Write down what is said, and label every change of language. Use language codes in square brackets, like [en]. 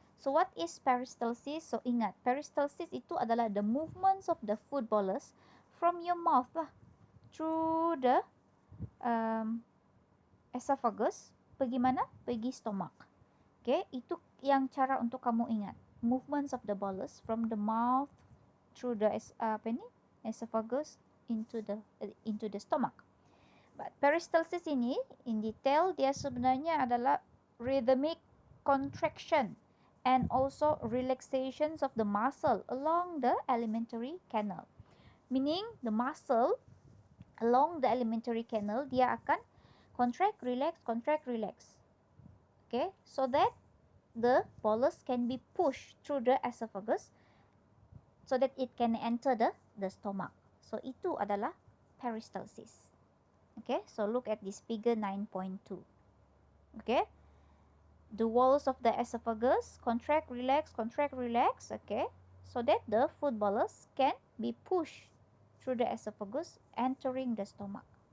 [en] So what is peristalsis? So [ms] ingat, peristalsis itu adalah [en] the movements of the food bolus from your mouth lah, through the esophagus, [ms] pergi mana? Pergi [en] stomach. [ms] Okay, itu yang cara untuk kamu ingat. [en] Movements of the bolus from the mouth through the esophagus into the stomach. But peristalsis ini, in detail, [ms] dia sebenarnya adalah [en] rhythmic contraction and also relaxations of the muscle along the alimentary canal. Meaning, the muscle along the alimentary canal, [ms] dia akan [en] contract, relax. Okay, so that the bolus can be pushed through the esophagus so that it can enter the stomach. [ms] So, itu adalah peristalsis. [en] Okay, so look at this figure 9.2. Okay, the walls of the esophagus contract, relax, okay, so that the food bolus can be pushed through the esophagus entering the stomach.